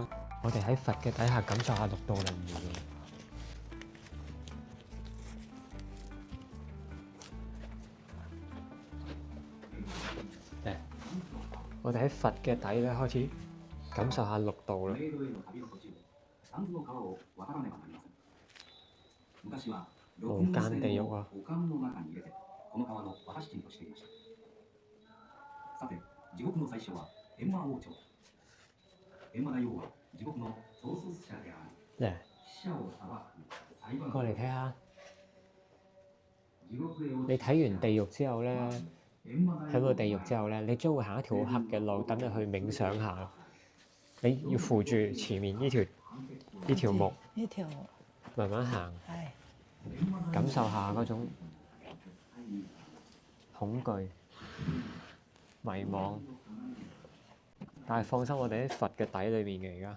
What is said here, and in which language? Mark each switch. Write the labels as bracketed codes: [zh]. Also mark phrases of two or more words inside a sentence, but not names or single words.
[yue] 我哋喺佛嘅底下感受下六道輪迴。我哋喺佛嘅底咧開始感受下六道啦。無間地獄啊！ [ja] この川の渡し地としていました。さて、地獄の最初は閻魔王朝。閻魔大王は地獄の創設者である。死者を裁く裁判。 [yue] 過嚟睇下。你睇完地獄之後咧，喺個地獄之後咧，你將會行一條好黑嘅路，等你去冥想下。你要扶住前面呢條木，慢慢行，感受下嗰種恐懼、迷茫，但係放心，我哋喺佛嘅底裏面嘅而家。